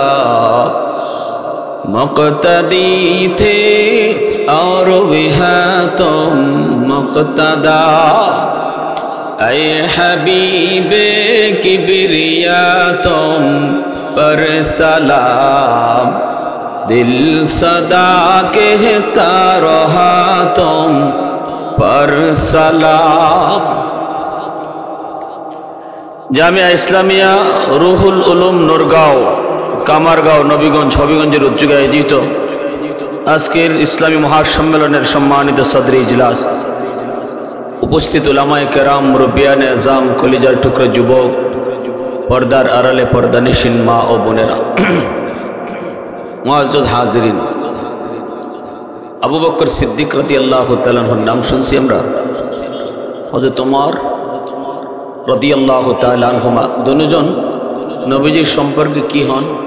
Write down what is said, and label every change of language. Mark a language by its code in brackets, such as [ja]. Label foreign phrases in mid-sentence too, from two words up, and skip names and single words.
[ur] مقتدی تھے اور وہاں تم مقتدا اے حبیب کبریا تم پر سلام دل صدا کہتا رہا تم پر سلام [bn] জামিয়া ইসলামিয়া রুহুল উলুম নূরগাঁও কামারগাঁও নবীগঞ্জ হবিগঞ্জের উদ্যোগে আয়োজিত আজকের ইসলামী মহাসম্মেলনের সম্মানিত সদর ইজলাস উপস্থিত উলামায়ে কেরাম মুরব্বিয়ানে আযম কলিজার টুকরা যুবক পর্দার আড়ালে পর্দানিশীন মা ও বোনেরা মুআজ্জাজ হাজিরিন আবু বকর সিদ্দিক রাদিয়াল্লাহু তাআলা আনহুর নাম শুনছি আমরা হযরত ওমর রাদিয়াল্লাহু তাআলা আনহুমা দুজন নবীজির সম্পর্কে কি হন